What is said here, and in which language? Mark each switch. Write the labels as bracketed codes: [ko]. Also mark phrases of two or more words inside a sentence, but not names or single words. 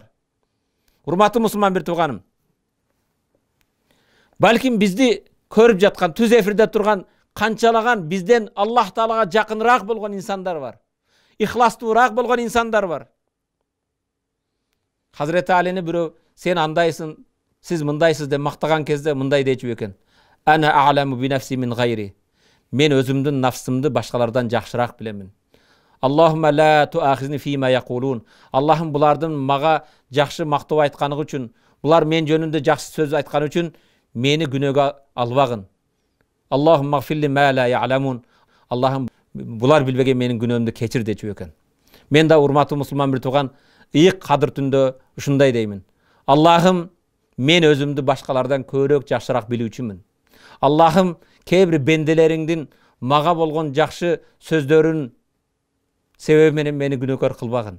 [ky] Урматтуу мусулман бир тууганым, балким бизди көрүп жаткан, түз эфирде турган канчалаган бизден Аллах таалага жакыныраак болгон инсандар бар. Ихластуураак болгон инсандар бар. Хазіреті Алини бирөө сен андайсың, сиз мындайсыз деп мактаган кезде мындай дечү экен: [ar] أنا أعلم بنفسي من غيري. [ky] Мен өзүмдүн нафсымды башкалардан жакшыраак билемин. [ar] اللهم لا تؤاخذني فيما يقولون. [ky] Аллахым, булардын мага жакшы мактоо айтканы үчүн, булар мен жөнүндө жакшы сөз айтканы үчүн мени күнөөгө албагын. [ar] اللهم اغفر لي ما لا يعلمون. [ky] Аллахым, булар билбеген менин күнөөмдү кечир дечү экен. Мен да урматтуу мусулман бир тууган ыйык Кадыр түндө ушундай деймин: Аллахым, мен өзүмдү башкалардан көбүрөөк жакшыраак билүүчүмүн. Аллахым, кээ бир бенделериңдин мага болгон жакшы сөздөрүн себеби менен мени күнөөкөр кылбагын.